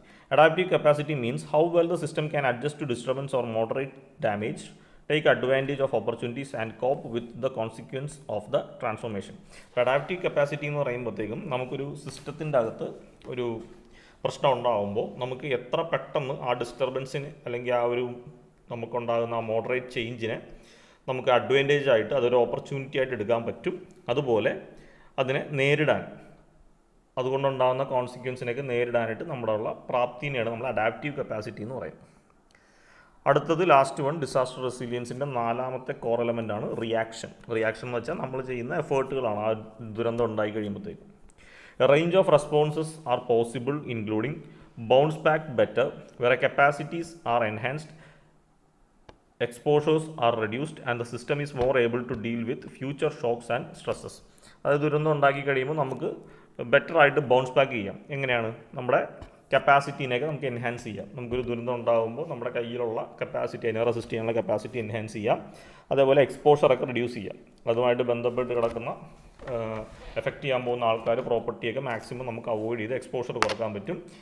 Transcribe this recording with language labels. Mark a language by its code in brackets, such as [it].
[en] Adaptive capacity means how well the system can adjust to disturbance or moderate damage, take advantage of opportunities and cope with the consequence of the transformation. [ml] Adaptive capacity എന്ന് പറയുമ്പോഴത്തേക്കും നമുക്കൊരു സിസ്റ്റത്തിൻ്റെ അകത്ത് ഒരു പ്രശ്നം ഉണ്ടാകുമ്പോൾ നമുക്ക് എത്ര പെട്ടെന്ന് ആ ഡിസ്റ്റർബൻസിന് അല്ലെങ്കിൽ ആ ഒരു നമുക്കുണ്ടാകുന്ന ആ മോഡറേറ്റ് ചേഞ്ചിനെ നമുക്ക് അഡ്വാൻറ്റേജ് ആയിട്ട് അതൊരു ഓപ്പർച്യൂണിറ്റി ആയിട്ട് എടുക്കാൻ പറ്റും. അതുപോലെ അതിനെ നേരിടാൻ, അതുകൊണ്ടുണ്ടാകുന്ന കോൺസിക്വൻസിനൊക്കെ നേരിടാനായിട്ട് നമ്മുടെ ഉള്ള പ്രാപ്തിനെയാണ് നമ്മൾ അഡാപ്റ്റീവ് കപ്പാസിറ്റി എന്ന് പറയുന്നത്. അടുത്തത് last one, disaster റെസിലിയൻസിൻ്റെ 4ാമത്തെ core element ആണ് റിയാക്ഷൻ. റിയാക്ഷൻ എന്ന് വെച്ചാൽ നമ്മൾ ചെയ്യുന്ന എഫേർട്ടുകളാണ് ആ ദുരന്തം ഉണ്ടായി കഴിയുമ്പോഴത്തേക്കും. [en] A range of responses are possible including bounce back better where capacities are enhanced, exposures are reduced and the system is more able to deal with future shocks and stresses. [ml] അതായത് ദുരന്തം ഉണ്ടാക്കി കഴിയുമ്പോൾ നമുക്ക് ബെറ്റർ ആയിട്ട് ബൗൺസ് ബാക്ക് ചെയ്യാം. എങ്ങനെയാണ്? നമ്മുടെ കപ്പാസിറ്റീനെയൊക്കെ നമുക്ക് എൻഹാൻസ് ചെയ്യാം. നമുക്കൊരു ദുരന്തം ഉണ്ടാകുമ്പോൾ നമ്മുടെ കയ്യിലുള്ള കപ്പാസിറ്റി, അതിനെ റെസിസ്റ്റ് ചെയ്യാനുള്ള കപ്പാസിറ്റി എൻഹാൻസ് ചെയ്യാം. അതേപോലെ എക്സ്പോഷറൊക്കെ റിഡ്യൂസ് ചെയ്യാം. അതുമായിട്ട് ബന്ധപ്പെട്ട് കിടക്കുന്ന എഫക്റ്റ് ചെയ്യാൻ പോകുന്ന ആൾക്കാർ, പ്രോപ്പർട്ടിയൊക്കെ മാക്സിമം നമുക്ക് അവോയ്ഡ് ചെയ്ത് എക്സ്പോഷർ കുറക്കാൻ പറ്റും.